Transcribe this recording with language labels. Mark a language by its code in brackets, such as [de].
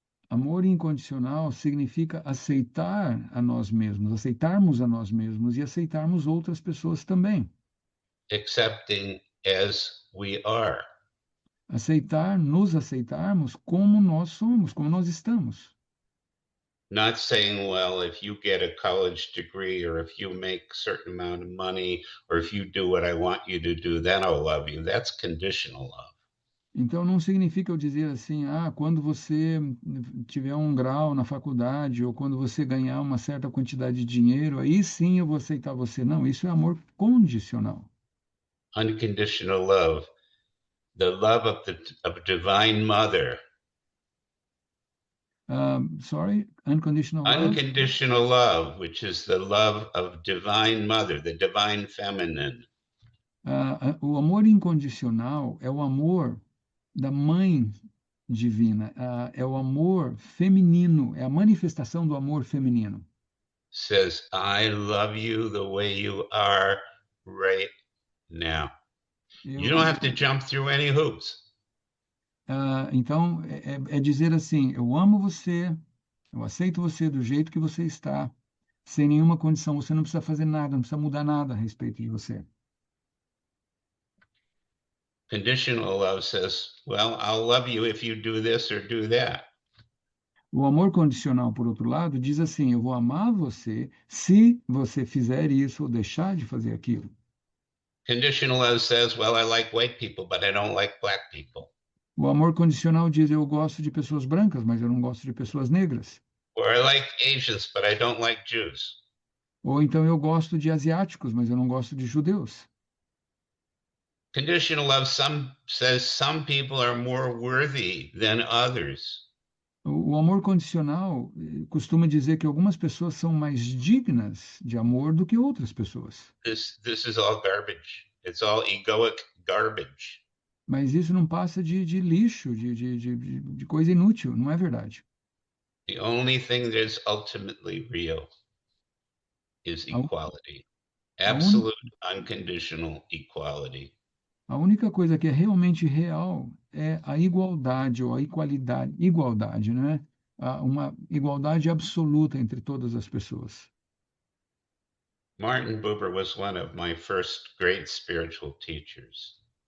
[pt] Amor incondicional significa aceitar a nós mesmos, aceitarmos a nós mesmos e aceitarmos outras pessoas também. [en] Accepting as we are. [pt] Aceitar, nos aceitarmos como nós somos, como nós estamos. [en] Not saying, well, if you get a college degree or if you make a certain amount of money or if you do what I want you to do, then I'll love you. That's conditional love. [pt] Então, não significa eu dizer assim, quando você tiver um grau na faculdade ou quando você ganhar uma certa quantidade de dinheiro, aí sim eu vou aceitar você. Não, isso é amor condicional. [en] Unconditional love, the love of divine mother. Sorry, unconditional love. Unconditional love, which is the love of divine mother, the divine feminine. [pt] O amor incondicional é o amor da mãe divina, é o amor feminino, é a manifestação do amor feminino. [en] Says, I love you the way you are right now. You don't have to jump through any hoops. [pt] Então, é dizer assim, eu amo você, eu aceito você do jeito que você está, sem nenhuma condição, você não precisa fazer nada, não precisa mudar nada a respeito de você. [en] Conditional love says, well, I'll love you if you do this or do that. [pt] O amor condicional, por outro lado, diz assim, eu vou amar você se você fizer isso ou deixar de fazer aquilo. [en] Conditional love says, well, I like white people, but I don't like black people. [pt] O amor condicional diz, eu gosto de pessoas brancas, mas eu não gosto de pessoas negras. [en] Or I like Asians, but I don't like Jews. [pt] Ou então eu gosto de asiáticos, mas eu não gosto de judeus. [en] Conditional love says some people are more worthy than others. [pt] O amor condicional costuma dizer que algumas pessoas são mais dignas de amor do que outras pessoas. [en] This is all garbage. It's all egoic garbage. [pt] Mas isso não passa de lixo, de coisa inútil, não é verdade. [en] The only thing that is ultimately real is equality. Absolute, unconditional equality. [pt] A única coisa que é realmente real é a igualdade ou a igualdade, né? Uma igualdade absoluta entre todas as pessoas. [en] Martin Buber was one of my first great spiritual teachers.